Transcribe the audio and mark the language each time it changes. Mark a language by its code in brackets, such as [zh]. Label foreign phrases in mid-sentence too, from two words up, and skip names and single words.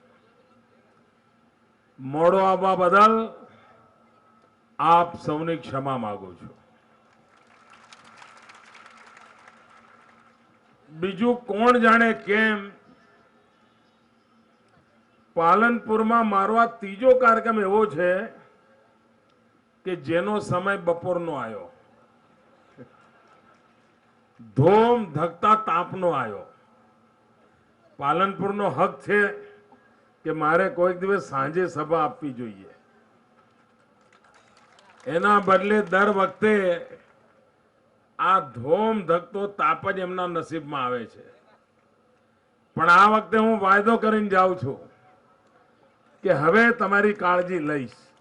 [gu] મોડો આવવા બદલ આપ સૌની ક્ષમા માગું છું। બીજું કોણ જાણે કેમ પાલનપુર માં મારો આ ત્રીજો કાર્યક્રમ એવો છે કે જેનો સમય બપોરનો આવ્યો, ધોમ ધખતા તાપનો આવ્યો। પાલનપુરનો હક છે કે મારે કોઈક દિવસ સાંજે સભા આપવી જોઈએ। એના બદલે દર વખતે આ ધોમ ધખતો તાપ જ એમના નસીબ માં આવે છે। પણ આ વખતે હું વાયદો કરીને જાઉં છું કે હવે તમારી કાળજી લઈશ।